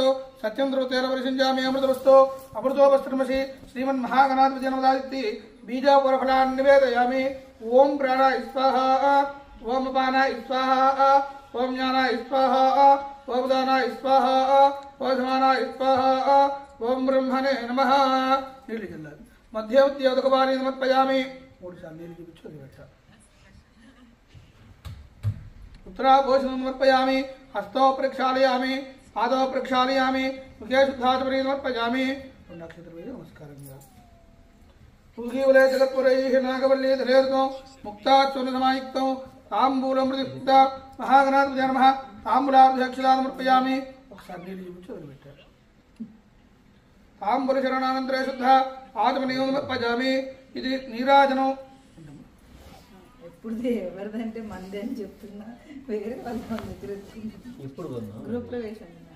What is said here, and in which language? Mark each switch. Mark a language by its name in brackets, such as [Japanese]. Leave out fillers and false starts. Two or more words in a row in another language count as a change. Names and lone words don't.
[Sanskrit] సత్యం ధ్రువతేన పరిశించామి అమృతవస్తో అమృతోపస్త్రమసి శ్రీమన్మహాగణాధిపతయే నమః బీజాపురఫలాన్ని నివేదయామి ఓం ప్రాణాయ స్వాహా ఓం అపానాయ స్వాహా ఓం జ్ఞానాయ స్వాహా ఓం దానాయ స్వాహా ఓం సమానాయ స్వాహా ఓం బ్రహ్మణే నమః [Telugu] నీళ్ళు చల్లాలి [Sanskrit] మధ్యవద్యోదకవాణి సమర్పయామి [Telugu] మూడు సార్లు నీళ్ళు చూపించి వదిలిపెట్టాలి [Sanskrit] उत्तराभूषणं समर्पयामि हस्तो प्रक्षालयामि पादौ प्रक्षालयामि मुखे शुद्धाचमनी समर्पयामि नमस्कारं तुलसीवलय जगत्पुरैः नागवल्ली धरेर्तो मुक्ताच्चूर्णसमायुक्तौ ताम्बूलं प्रतिष्ठिता महागणाधिपतये नमः ताम्बूलार्धक्षता समर्पयामि [Telugu] ఒకసారి నీళ్ళు చూపించి వదిలిపెట్టారు [Sanskrit] తాంబులశరణానంతరే శుద్ధ ఆత్మనియోగమర్పజామి ఇది నీరాజనం. [Telugu] ఎప్పుడు ఎవరిదంటే మంది అని చెప్తున్నా, వేరే వాళ్ళ దగ్గర ఎప్పుడు కొన్నా గ్రూప్ లో వేసాను.